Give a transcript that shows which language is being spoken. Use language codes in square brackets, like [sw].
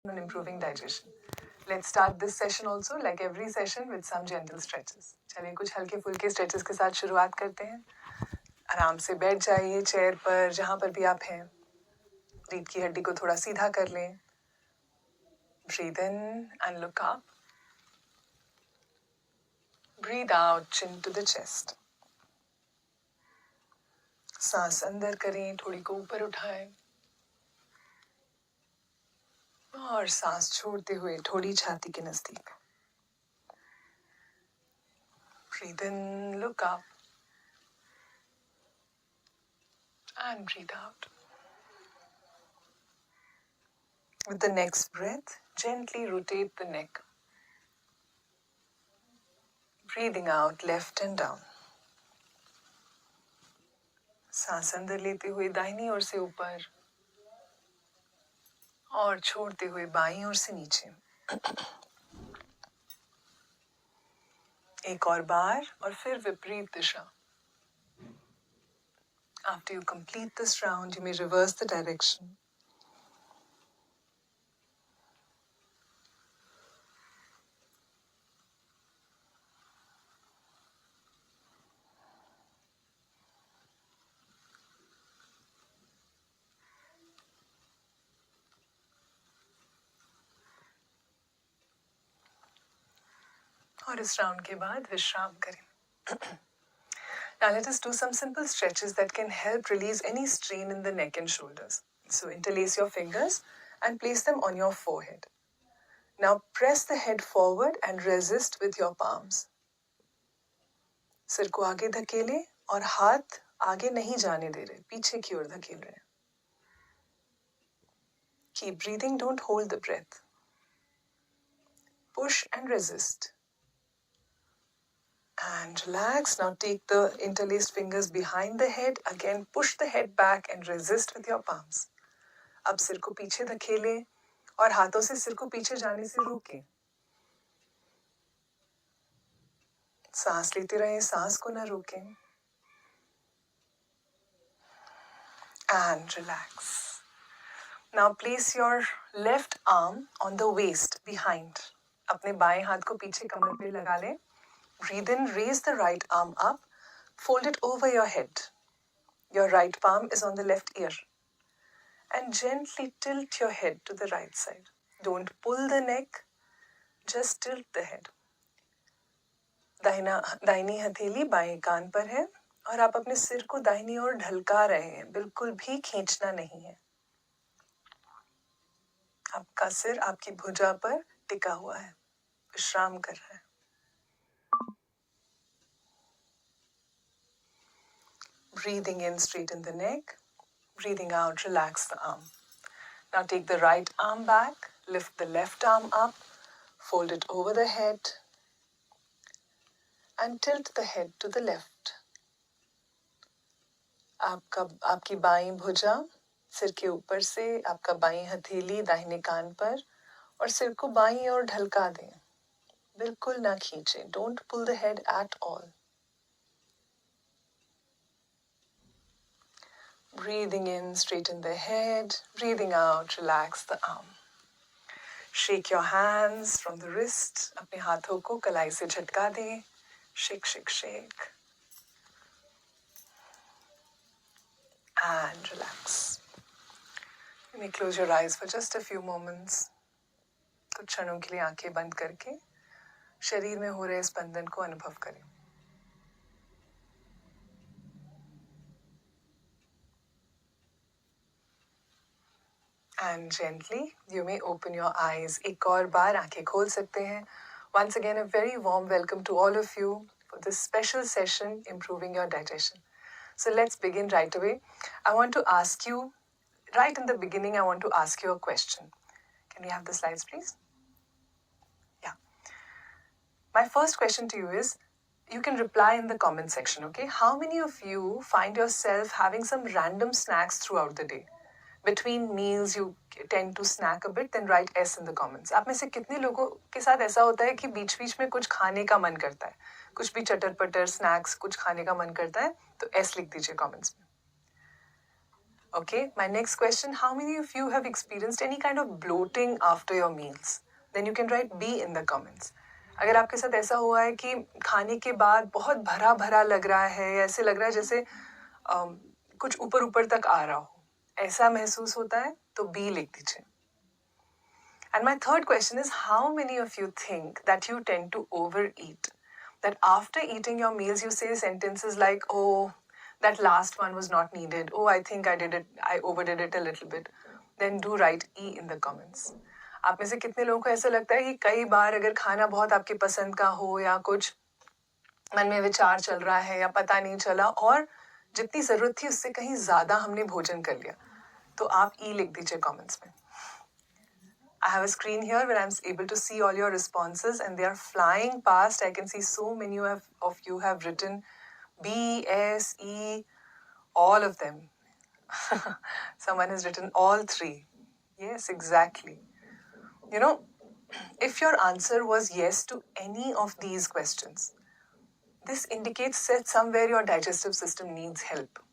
[en] on improving digestion. Let's start this session also, like every session, with some gentle stretches. [hi] चलिए कुछ हल्के फुल्के stretches के साथ शुरुआत करते हैं. आराम से बैठ जाइए चेयर पर, जहाँ पर भी आप हैं. रीढ़ की हड्डी को थोड़ा सीधा कर लें. [en] Breathe in and look up. Breathe out, chin to the chest. [hi] सांस अंदर करें, थोड़ी को ऊपर उठाएं. और सांस छोड़ते हुए थोड़ी छाती के नजदीक. [en] Breathe in, look up. And breathe out. With the next breath, gently rotate the neck. Breathing out left and down. [hi] सांस अंदर लेते हुए दाहिनी ओर से ऊपर और छोड़ते हुए बाईं ओर से नीचे. एक और बार और फिर विपरीत दिशा. [en] After you complete this round, you may reverse the direction. [hi] और इस राउंड के बाद विश्राम करें. [en] Now let us do some simple stretches that can help release any strain in the neck and shoulders. So interlace your fingers and place them on your forehead. Now press the head forward and resist with your palms. [hi] सिर को आगे धकेले और हाथ आगे नहीं जाने दे रहे, पीछे की ओर धकेल रहे हैं. [en] Keep breathing, don't hold the breath. Push and resist. And relax. Now take the interlaced fingers behind the head. Again, push the head back and resist with your palms. [hi] अब सिर को पीछे धकेलें और हाथों से सिर को पीछे जाने से रोकें. सांस लेते रहें, सांस को न रोकें. [en] And relax. Now place your left arm on the waist behind. [hi] अपने बाएं हाथ को पीछे कमर पे लगा लें. [en] Breathe in, raise the right arm up, fold it over your head. Your right palm is on the left ear. And gently tilt your head to the right side. Don't pull the neck, just tilt the head. [hi] दाहिनी हथेली बाएं कान पर है और आप अपने सिर को दाहिनी ओर ढलका रहे हैं, बिल्कुल भी खींचना नहीं है. आपका सिर आपकी भुजा पर टिका हुआ है, विश्राम कर रहा है. [en] Breathing in, straighten the neck. Breathing out, relax the arm. Now take the right arm back, lift the left arm up, fold it over the head, and tilt the head to the left. [hi] आपकी बाईं भुजा सिर के ऊपर से, आपका बाईं हथेली दाहिने कान पर और सिर को बाईं ओर ढलका दें. बिल्कुल ना खींचें. [en] Don't pull the head at all. Breathing in, straighten the head. Breathing out, relax the arm. Shake your hands from the wrist. [hi] अपने हाथों को कलाई से झटका दें. [en] Shake, shake, shake. And relax. You may close your eyes for just a few moments. [hi] कुछ क्षणों के लिए आंखें बंद करके शरीर में हो रहे स्पंदन को अनुभव करें. [en] And gently, you may open your eyes. [hi] एक और बार आंखें खोल सकते हैं. [en] Once again, a very warm welcome to all of you for this special session, Improving Your Digestion. So let's begin right away. I want to ask you, right in the beginning, I want to ask you a question. Can we have the slides, please? Yeah. My first question to you is, you can reply in the comment section, okay? How many of you find yourself having some random snacks throughout the day? Between meals, you tend to snack a bit, then write S in the comments. [hi] आप में से कितने लोगों के साथ ऐसा होता है कि बीच बीच में कुछ खाने का मन करता है, कुछ भी चटर पटर स्नैक्स कुछ खाने का मन करता है, तो S लिख दीजिए कमेंट्स में. [en] Okay, my next question, how many of you have experienced any kind of bloating after your meals? Then you can write B in the comments. [hi] अगर आपके साथ ऐसा हुआ है कि खाने के बाद बहुत भरा भरा लग रहा है, ऐसे लग रहा है जैसे कुछ ऊपर ऊपर तक आ रहा हो, ऐसा महसूस होता है तो B लिख दीजिए. [en] And my third question is, how many of you think that you tend to overeat? That after eating your meals, you say sentences like, oh, that last one was not needed. Oh, I think I overdid it a little bit. Then do write E in the comments. [hi] आप में से कितने लोगों को ऐसा लगता है कि कई बार अगर खाना बहुत आपकी पसंद का हो या कुछ मन में विचार चल रहा है या पता नहीं चला और जितनी ज़रूरत थी उससे कहीं ज़्यादा हमने भोजन कर लिया, तो आप E लिख दीजिए कमेंट्स में. [en] I have a screen here where I'm able to see all your responses and they are flying past. I can see so many of you have written B, S, E, all of them. Someone has written all three. Yes, exactly. You know, if your answer was yes to any of these questions, this indicates that somewhere your digestive system needs help.